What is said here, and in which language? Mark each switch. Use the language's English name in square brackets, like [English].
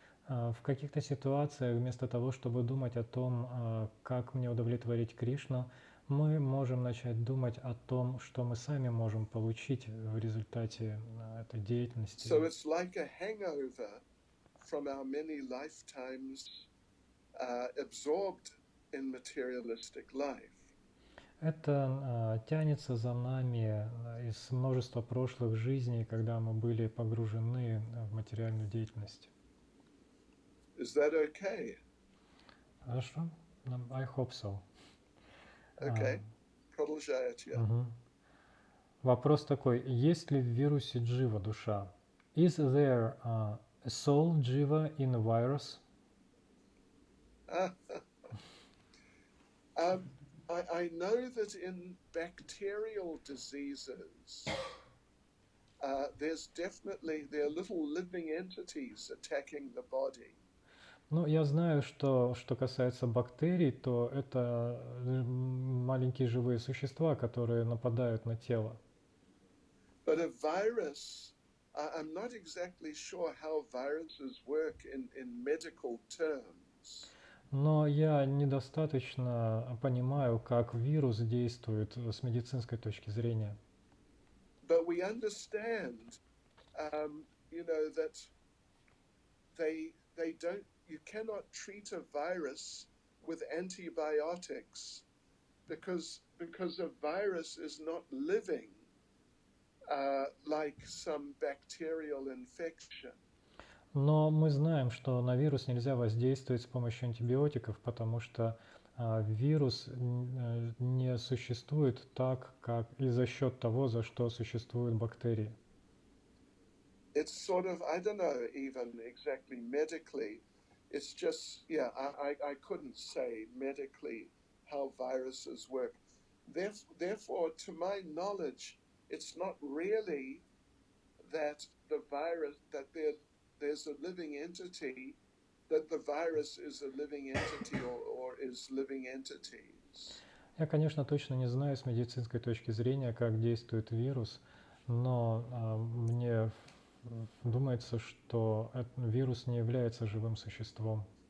[Russian] В каких-то ситуациях, вместо того, чтобы думать о том, как мне удовлетворить Кришну, мы можем начать думать о том, что мы сами можем получить в результате этой деятельности. [English] So it's like a hangover from our many lifetimes absorbed in materialistic life. [Russian] Это тянется за нами из множества прошлых жизней, когда мы были погружены в материальную деятельность. [English] Is that okay? [Russian] Хорошо? [English] I hope so. Okay. [Russian] Продолжайте. Вопрос такой. Есть ли в вирусе джива душа? [English] Is there a soul jiva in a virus? I know that in bacterial diseases, there are little living entities attacking the body. [Russian] Ну, я знаю, что касается бактерий, то это маленькие живые существа, которые нападают на тело. [English] But a virus, I'm not exactly sure how viruses work in medical terms. [Russian] Но я недостаточно понимаю, как вирус действует с медицинской точки зрения. [English] But we understand, that they don't. You cannot treat a virus with antibiotics because a virus is not living like some bacterial infection. [Russian] Но мы знаем, что на вирус нельзя воздействовать с помощью антибиотиков, потому что вирус не существует так, как и за счет того, за что существуют бактерии. [English] It's sort of, I don't know even exactly medically, it's just, I couldn't say medically how viruses work. Therefore, to my knowledge, it's not really that the virus, that there's a living entity, that the virus is a living entity or is living entities. [Russian] Я, конечно, точно не знаю с медицинской точки зрения, как действует вирус, но мне думается, что вирус не является живым существом.